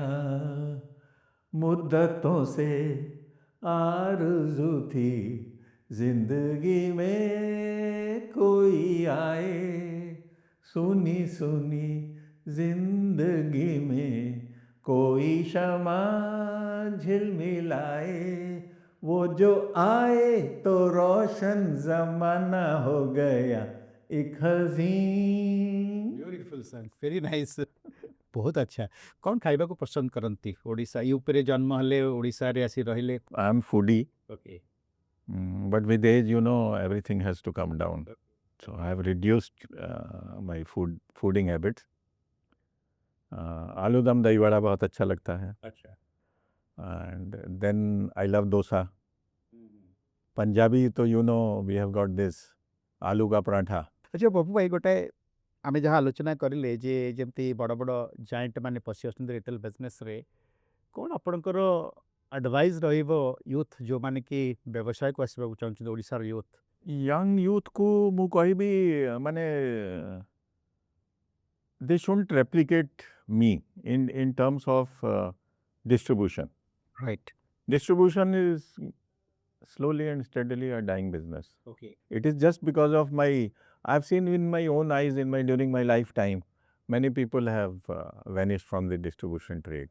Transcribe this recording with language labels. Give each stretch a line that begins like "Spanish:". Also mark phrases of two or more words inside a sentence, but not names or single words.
Hindi: मुद्दतों से आरज़ू थी जिंदगी में कोई आए, सुनी सुनी जिंदगी में कोई शमा झिलमिलाए, वो जो आए तो रोशन जमाना हो गया, एक हसीन.
English: beautiful song very nice
Odia: ବହୁତ ଆଚ୍ଛା କ'ଣ ଖାଇବାକୁ ପସନ୍ଦ କରନ୍ତି? ଓଡ଼ିଶା ୟୁପିରେ ଜନ୍ମ ହେଲେ ଓଡ଼ିଶାରେ ଆସି ରହିଲେ
English: I am foodie. ଓକେ But with age, everything has to come down. So I have reduced my fooding habits.
Hindi: आलू दम दही वड़ा बहुत अच्छा लगता है.
Odia: ଆଚ୍ଛା
English: And then I love dosa. Punjabi, तो we have got this
Hindi: आलू का पराठा.
Odia: ଆଚ୍ଛା ବାବୁ ଭାଇ ଗୋଟାଏ ଆମେ ଯାହା ଆଲୋଚନା କରିଲେ ଯେ ଯେମିତି ବଡ଼ ବଡ଼ ଜାଏଣ୍ଟ ମାନେ ପଶି ଆସୁଛନ୍ତି
English: retail businessରେ
Odia: କ'ଣ ଆପଣଙ୍କର ଆଡ଼ଭାଇସ୍ ରହିବ ୟୁଥ୍ ଯେଉଁମାନେ କି ବ୍ୟବସାୟକୁ ଆସିବାକୁ ଚାହୁଁଛନ୍ତି ଓଡ଼ିଶାର ୟୁଥ୍?
English: Young youth को
Odia: ମୁଁ କହିବି ମାନେ
English: they shouldn't replicate me in terms of distribution. ରାଇଟ୍ Distribution is slowly and steadily a dying business. ଓକେ It is just because of I've seen in my own eyes during my lifetime, many people have vanished from the distribution trade.